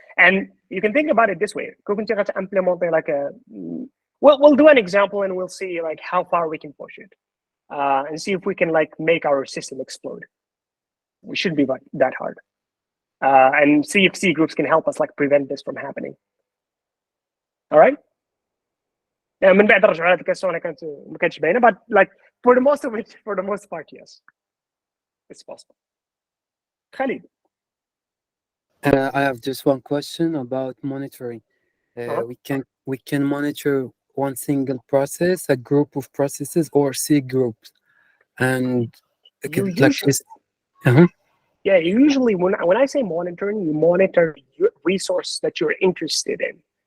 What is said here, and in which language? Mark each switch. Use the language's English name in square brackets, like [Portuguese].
[English] And you can think about it this way. Like we'll do an example and we'll see like how far we can push it and see if we can like make our system explode. We shouldn't be that hard. And see if C groups can help us like prevent this from happening. All right? [Arabic] من بعد رجعوا على الكاس انا كانت ما كانتش باينه [English] but like for the most part yes it's possible. Khalid. I have just one question about monitoring. We can monitor one single process, a group of processes, or C groups, and yeah, usually when I say monitoring, you monitor your resource that you're interested in.